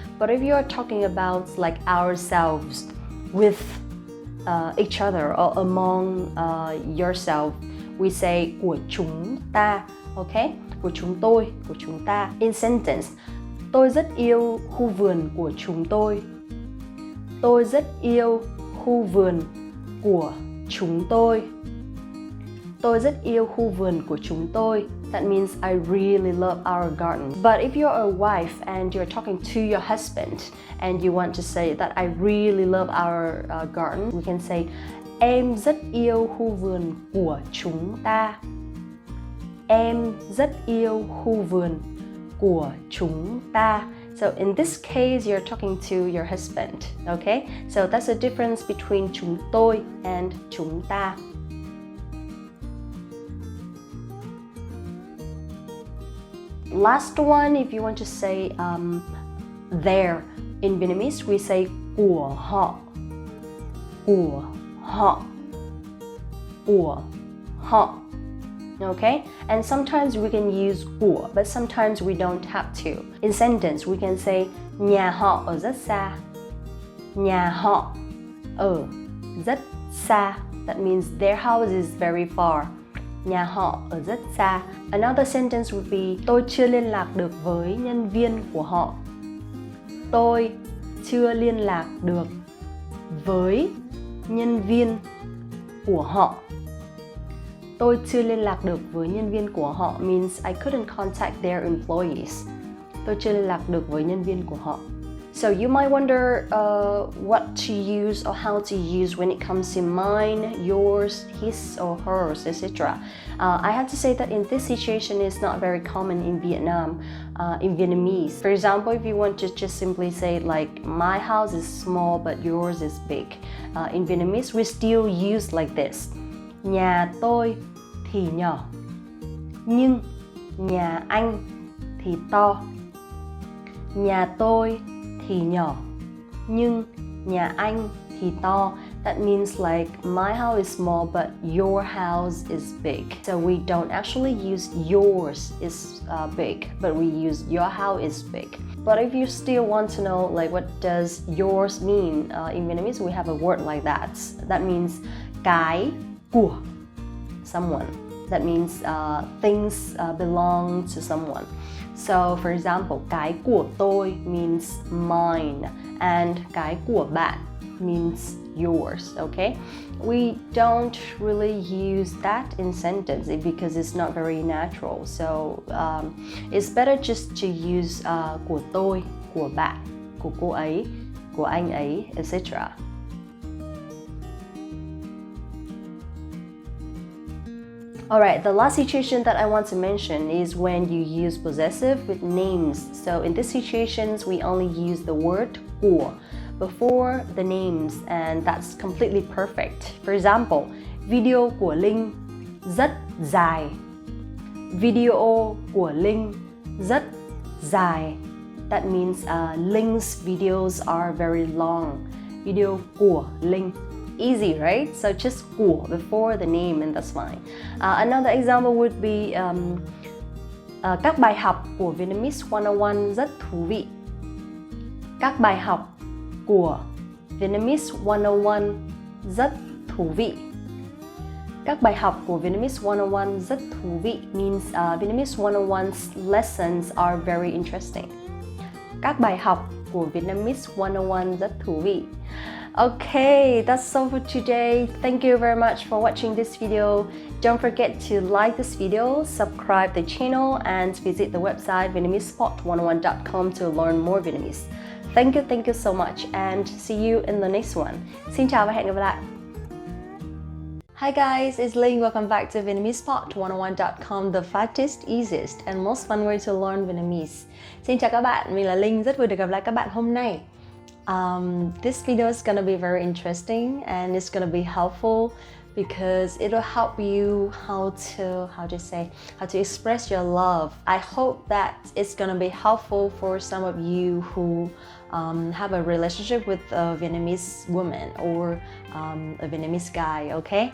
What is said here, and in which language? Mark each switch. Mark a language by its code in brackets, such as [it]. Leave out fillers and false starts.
[en] But if you're talking about like ourselves with each other or among yourself, we say [vi] của chúng ta, [en] okay? [vi] Của chúng tôi, của chúng ta. [en] In sentence, [vi] tôi rất yêu khu vườn của chúng tôi. Tôi rất yêu khu vườn của chúng tôi. Tôi rất yêu khu vườn của chúng tôi. [en] That means I really love our garden. But if you're a wife and you're talking to your husband and you want to say that I really love our garden, we can say [vi] em rất yêu khu vườn của chúng ta. Em rất yêu khu vườn của chúng ta. [en] So in this case, you're talking to your husband, okay? So that's the difference between [vi] chúng tôi [en] and [vi] chúng ta. [en] Last one, if you want to say their. In Vietnamese, we say [vi] của họ. Của họ. Của họ. [en] Okay? And sometimes we can use của, but sometimes we don't have to. In sentence, we can say [vi] nhà họ ở rất xa. Nhà họ ở rất xa. [en] That means their house is very far. [vi] Nhà họ ở rất xa. [en] Another sentence would be [vi] tôi chưa liên lạc được với nhân viên của họ. Tôi chưa liên lạc được với nhân viên của họ. Tôi chưa liên lạc được với nhân viên của họ [en] means I couldn't contact their employees. [vi] Tôi chưa liên lạc được với nhân viên của họ. [en] So you might wonder what to use or how to use when it comes to mine, yours, his or hers, etc. I have to say that in this situation it's not very common in Vietnam, in Vietnamese. For example, if you want to just simply say like my house is small but yours is big. In Vietnamese we still use like this. [vi] Nhà tôi thì nhỏ, nhưng nhà anh thì to. Nhà tôi thì nhỏ, nhưng nhà anh thì to. [en] That means like my house is small but your house is big. So we don't actually use yours is big, but we use your house is big. But if you still want to know like what does yours mean, in Vietnamese we have a word like that. That means [vi] cái của [en] someone. That means things belong to someone. So for example, [vi] cái của tôi [en] means mine and [vi] cái của bạn [en] means yours, okay? We don't really use that in sentence because it's not very natural. So it's better just to use [vi] của tôi, của bạn, của cô ấy, của anh ấy, [en] etc. Alright, the last situation that I want to mention is when you use possessive with names. So in these situations, we only use the word của before the names, and that's completely perfect. For example, [vi] video của Linh rất dài. Video của Linh rất dài. [en] That means Ling's videos are very long. [vi] Video của Linh. [en] Easy, right? So just của before the name and that's fine. Another example would be [vi] các bài học của Vietnamese 101 rất thú vị. Các bài học của Vietnamese 101 rất thú vị. Các bài học của Vietnamese 101 rất thú vị, [en] means Vietnamese 101's lessons are very interesting. [vi] Các bài học của Vietnamese 101 rất thú vị. [en] Okay, that's all for today. Thank you very much for watching this video. Don't forget to like this video, subscribe the channel, and visit the website vietnamesepot101.com to learn more Vietnamese. Thank you so much, and see you in the next one. [vi] Xin chào và hẹn gặp lại. [en] Hi guys, it's Linh. Welcome back to Vietnamesepot101.com, the fastest, easiest, and most fun way to learn Vietnamese. [vi] Xin chào các bạn, mình là Linh, rất vui được gặp lại các bạn hôm nay. [en] This video is gonna be very interesting and it's gonna be helpful because it'll help you how to express your love. I hope that it's gonna be helpful for some of you who have a relationship with a Vietnamese woman or a Vietnamese guy, okay?